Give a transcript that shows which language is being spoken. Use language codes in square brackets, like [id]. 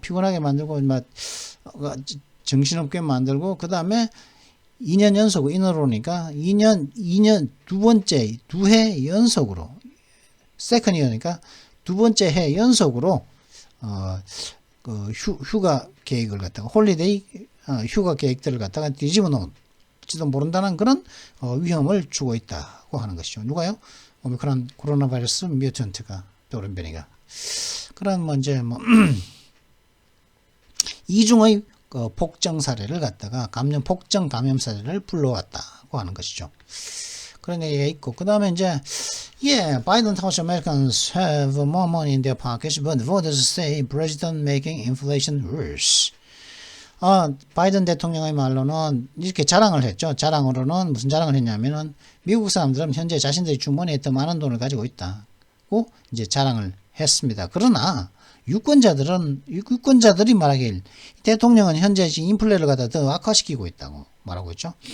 [ko] 피곤하게 만들고 막 정신없게 만들고 그다음에 2년 연속 인으로니까 2년 두 해 연속으로 세컨 이어니까 두 번째 해 연속으로 그 휴가 계획을 갖다가 홀리데이 휴가 계획들을 갖다가 뒤집어 놓을지도 모른다는 그런 위험을 주고 있다고 하는 것이죠. 누가요? 오미크론 코로나 바이러스 뮤턴트가 돌연변이가 그런 이제 이중의 폭정 사례를 갖다가 폭정 감염 사례를 불러왔다고 하는 것이죠. 그런 얘기가 있고 그 다음에 이제 [en] Biden tells Americans have more money in their pockets, but voters say president making inflation worse. [ko] 바이든 대통령의 말로는 이렇게 자랑을 했죠. 자랑으로는 무슨 자랑을 했냐면은 미국 사람들은 현재 자신들이 주머니에 더 많은 돈을 가지고 있다고 이제 자랑을 했습니다. 그러나 유권자들이 말하길 대통령은 현재 인플레를 갖다 더 악화시키고 있다고 말하고 있죠.